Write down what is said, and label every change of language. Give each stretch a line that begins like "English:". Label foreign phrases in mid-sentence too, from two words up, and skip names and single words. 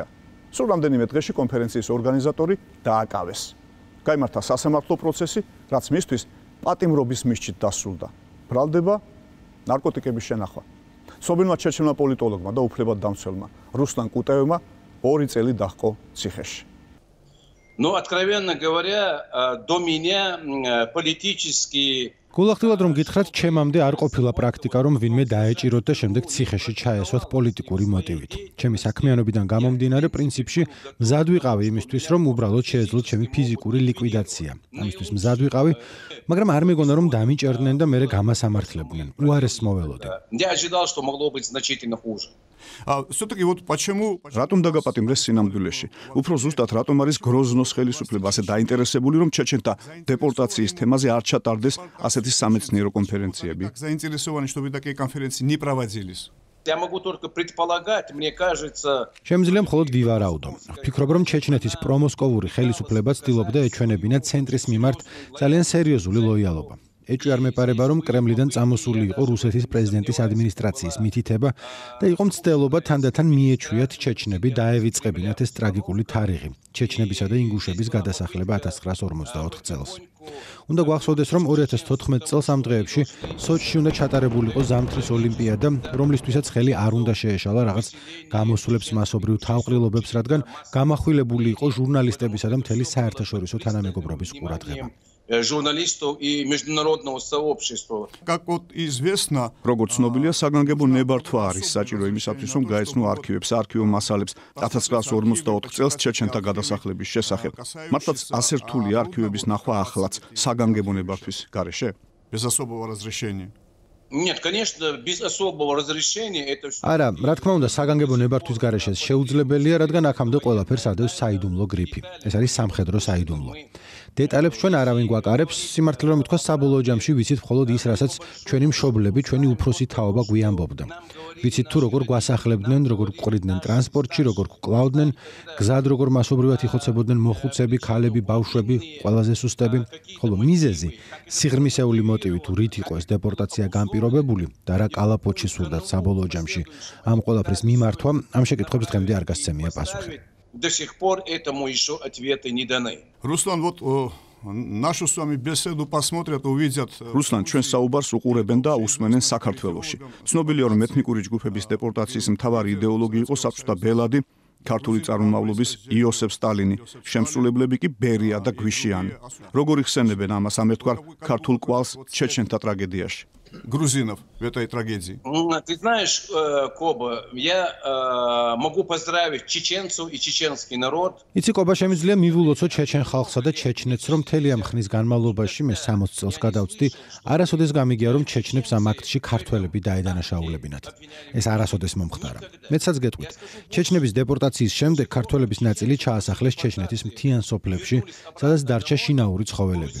Georgian: სულ რამდენიმე დღეში კონფერენციის ორგანიზატორი დააკავეს. გაიმართა სასამართლო პროცესი, რაც მისთვის პატიმრობის მისჯით დასრულდა. ბრალდება ნარკოტიკების შენახვა. ცნობილმა ჩეჩენმა პოლიტოლოგმა და უფლებადდამცველმა რუსლან კუტაევმა 2 წელი დაჰყო ციხეში.
Russian: Но, откровенно говоря, до меня политически
Georgian: გულახდილად რომ გითხრათ, ჩემამდე არ ყოფილა პრაქტიკა, რომ ვინმე დაეჭიროთ და შემდეგ ციხეში ჩაესვათ პოლიტიკური მოტივით. ჩემი საქმიანობიდან გამომდინარე, პრინციპში მზად ვიყავი იმისთვის, რომ უბრალოდ შეეძლოთ ჩემი ფიზიკური ლიკვიდაცია. ამისთვის მზად ვიყავი, მაგრამ არ მეგონა, რომ დამიჭერდნენ და მერე გამასამართლებდნენ. უარესს მოველოდი.
Russian: Все-таки вот почему
Georgian: რატომ დაგაპატიმრეს სინამდვილეში? უფრო ზუსტად რატომ არის გროზნოს ხელისუფლება ასე დაინტერესებული, რომ ჩეჩენთა დეპორტაციის თემაზე არ ჩატარდეს ასეთი სამეცნიერო კონფერენციები?
Russian: Заинтересованы, чтобы такие конференции не проводились. Я могу только предполагать, мне кажется.
Georgian: Შემიძლია მხოლოდ ვივარაუდო. ვფიქრობ, რომ ჩეჩნეთის პრომოსკოვური ხელისუფლება ცდილობდა ეჩვენებინა ცენტრის მიმართ ძალიან სერიოზული ლოიალობა. ეჭვი არ მეპარება, რომ კრემლიდან წამოსული იყო რუსეთის პრეზიდენტის ადმინისტრაციის მითითება და იყო მცდელობა თანდათან მიეჩვიათ ჩეჩნები დაევიწყებინათ ეს ტრაგიკული თარიღი, ჩეჩნებისა და ინგუშების გადასახლება 1954 წელს. უნდა გვახსოვდეს, რომ 2014 წელს ამ დღეებში სოჩში უნდა ჩატარებულიყო ზამთრის ოლიმპიადა, რომლისთვისაც ხელი არ უნდა შეეშალა რაღაც გამოსვლებს მასობრივ თავყრილობებს, რადგან გამახვილებული იყო ჟურნალისტებისა და მთელი საერთაშორისო თანამეგობრობის ყურადღება.
Russian: Журналистов и международного сообщества. Как вот известно,
Georgian: როგორც ცნობილია, საგანგებო ნებართვა არის საჭირო იმისათვის, რომ გაეცნო არქივებს, არქივო მასალებს 1954 წელს ჩეჩენთა გადასახლების შესახებ. მართლაც ასე რთული არქივების ნახვა ახლაც საგანგებო ნებართვის გარეშე?
Russian: Без особого разрешения. Нет, конечно, без особого разрешения это всё.
Georgian: არა, რა თქმა უნდა, საგანგებო ნებართვის გარეშე შეუძლებელია, რადგან აქამდე ყველაფერს ადევს საიდუმლო გრიფი. ეს არის სამხედრო საიდუმლო. დეტალებს ჩვენ არავინ გვაკარებს, სიმართლე რომ ითქვა, საბოლოო ჯამში ვიცით მხოლოდ ის, რასაც ჩვენი მშობლები, ჩვენი უფროსი თაობა გვიამბობდა. ვიცით თუ როგორ გვასახლებდნენ, როგორ გვყრიდნენ ტრანსპორტში, როგორ გვკლავდნენ, გზად როგორ მასობრივად იხოცებოდნენ მოხუცები, ქალები, ბავშვები, ყველაზე სუსტები, ხოლო მიზეზი, სიღრმისეული მოტივი თუ რით იყო ეს დეპორტაცია განპირობებული და რა კალაპოტში სურდათ საბოლოო ჯამში ამ ყველაფრის მიმართვა, ამ შეკითხვებს დღემდე არ გასცემია პასუხი.
Russian: До сих пор этому еще ответы не даны. Руслан, вот нашу с вами беседу посмотрят, увидят. Руслан,
Georgian: ჩვენ საუბარს უყურებენ და უსმენენ საქართველოში. ცნობილია, რომ ეთნიკური ჯგუფების დეპორტაციის მთავარი იდეოლოგი იყო საბჭოთა ბელადი, ქართული წარმომავლობის იოსებ სტალინი, შემსრულებლები კი ბერია და გვიშიანი. როგორ იხსენებენ ამას ამერთგვარ ქართულ კვალს ჩეჩენთა ტრაგედიაში?
Russian: Грузинов в этой трагедии. Ты знаешь, Коба, я могу поздравить чеченцев и чеченский народ.
Georgian: იცი კობა, შემიძლია მივულოცო ჩეჩენ ხალხსა და ჩეჩნეთს, რომ მთელი ამ ხნის განმავლობაში მე 60 წელს გადავწდი, არასოდეს გამიგია, რომ ჩეჩნებს ამ აქტში ქართველები დაედანაშაულებინათ. ეს არასოდეს მომხდარა. მეცაც გეტყვით, ჩეჩნების დეპორტაციის შემდეგ ქართველების ნაწილი ჩაასახლეს ჩეჩნეთის მთიან სოფლებში, სადაც დარჩა შინაური ცხოველები.